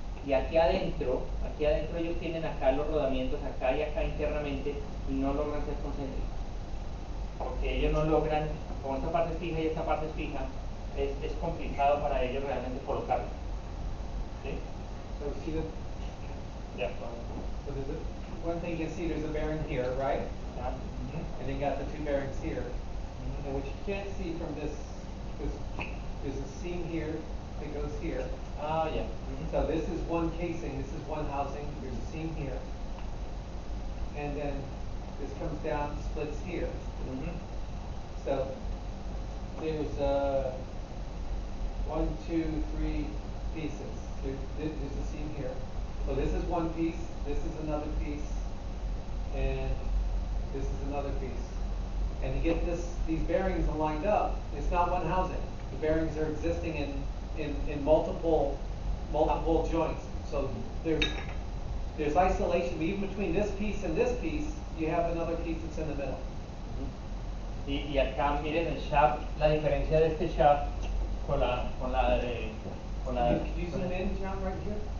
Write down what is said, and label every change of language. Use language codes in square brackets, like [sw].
[es] Y aquí adentro ellos tienen acá los rodamientos, acá y acá internamente, y no logran ser concéntricos. Porque ellos no logran, como esta parte es fija y esta parte es fija, es complicado para ellos realmente colocarlo. ¿Sí? [en] So see the, [es] Ya. [en] so there's a, one thing you can see, there's a bearing here, right? [es] Ya. [en] And then you got the two bearings here. And what you can't see from this, because there's a seam here that goes here. [es] Ah, ya. [en] So this is one casing, this is one housing, there's a seam here. And then this comes down, splits here. So there's 1, 2, 3 pieces. There's a seam here. So this is one piece, this is another piece, and this is another piece. And to get these bearings lined up, it's not one housing. The bearings are existing in multiple joints. So there's isolation, but even between this piece and this piece, you have another piece that's in the middle. [es] Y acá miren el shaft, la diferencia de este shaft con la de... [en] Can you zoom in, John, right here?